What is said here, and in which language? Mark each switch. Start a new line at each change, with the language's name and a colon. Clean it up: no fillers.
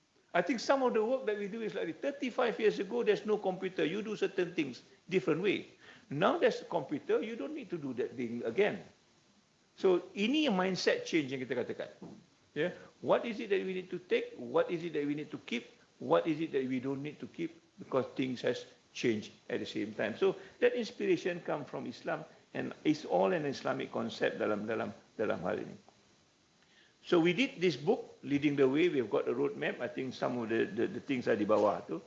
English: I think some of the work that we do is like 35 years ago, there's no computer. You do certain things different way. Now there's a computer, you don't need to do that thing again.
Malay: So ini yang mindset change yang kita katakan.
English: Yeah? What is it that we need to take? What is it that we need to keep? What is it that we don't need to keep? Because things has changed at the same time. So that inspiration comes from Islam, and it's all an Islamic concept dalam hal ini. So we did this book, Leading the Way. We've got a roadmap. I think some of the things are di bawah tu.